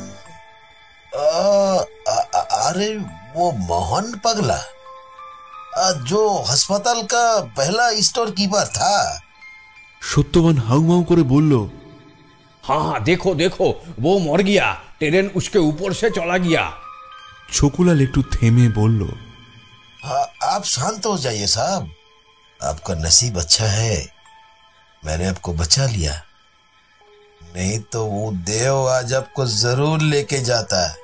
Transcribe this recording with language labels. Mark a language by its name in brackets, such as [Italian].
[Hindi] अरे वो मोहन पगला जो अस्पताल का पहला स्टोर कीपर था। [Bangla] সত্যবান हाउमाउ করে বলল, [Hindi] हाँ हाँ, देखो देखो, वो मर गया, ट्रेन उसके ऊपर से चला गया। [Bangla] ছকুলাল একটু থেমে বলল, [Hindi] हाँ, आप शांत हो जाइए साहब, आपका नसीब अच्छा है, मैंने आपको बचा लिया, नहीं तो वो देव आज आपको जरूर लेके जाता।